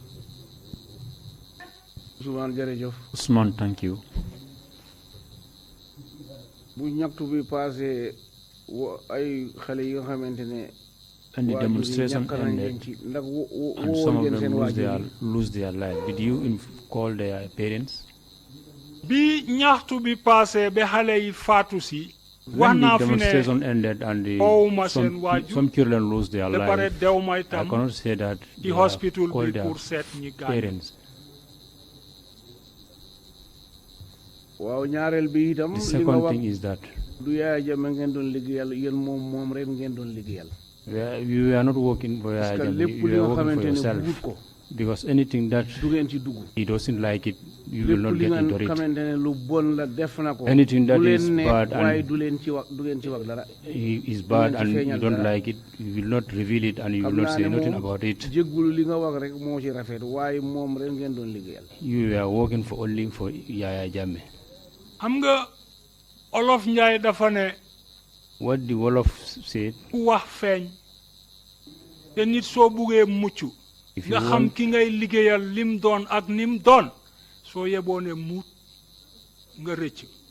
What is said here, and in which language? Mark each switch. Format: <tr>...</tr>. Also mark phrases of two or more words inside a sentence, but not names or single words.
<en>Ousman, thank you. And the demonstration ended, and some of them lose their life. Did you call their parents?</en> <wo>bi ñaxtu bi passé be xale yi faatu si</wo> <en>When the demonstration ended and some children lose their life, I cannot say that the hospital called</en> <wo>bi</wo> <en>their</en> <wo>pour seet ñi gaañ.</wo> <en>parents.</en> <wo>waaw ñaareel bi itam</wo> <en>The</en> <wo>li nga</wo> <en>second</en> <wo>wax</wo> <en>thing is that</en> <wo>du Yaya Jammeh ngeen doon liggéeyal yéen moom rek ngeen doon liggéeyal</wo> <en>we are not working for</en> <fr>parce que</fr> <en>Yaya</en> <wo>lépp</wo> <en>Jammeh,</en> <wo>li</wo> <en>you</en> <wo>nga</wo> <en>are working for</en> <wo>xamante ne</wo> <en>yourself.</en> <wo>bugut ko</wo> <en>Because anything that</en> <wo>du ngeen ci dugg</wo> <en>he doesn't like it, you will</en> <wo>lépp</wo> <en>not</en> <wo>li</wo> <en>get</en> <wo>nga</wo> <en>into it.</en> <wo>xamante ne lu bon la def na ko</wo> <en>Anything that</en> <wo>du</wo> <en>is</en> <wo>leen ne</wo> <en>bad</en> <wo>waaye</wo> <en>and</en> <wo>du ngeen ci wax dara</wo> <en>he is bad</en> <wo>ci</wo> <en>and you</en> <wo>feeñal</wo> <en>don't</en> <wo>dara.</wo> <en>like it, you will not reveal it and you will</en> <wo>xam</wo> <en>not</en> <wo>naa</wo> <en>say</en> <wo>ne</wo> <en>nothing</en> <wo>moom</wo> <en>about it.</en> <wo>jéggul li nga wax rek moo ci rafet waaye moom rek ngeen doon liggéeyal</wo> <en>You were working for only for Yaya Jammeh.</en> <wo>xam nga Olof Njaay dafa ne</wo> <en>What the Wolof said,</en> <wo>ku wax feeñ te nit soo buggee mucc</wo> <en>if you</en> <wo>nga xam</wo> <en>want,</en> <wo>ki ngay liggéeyal lim doon ak nim doon soo yeboo ne muut nga rëcc.</wo>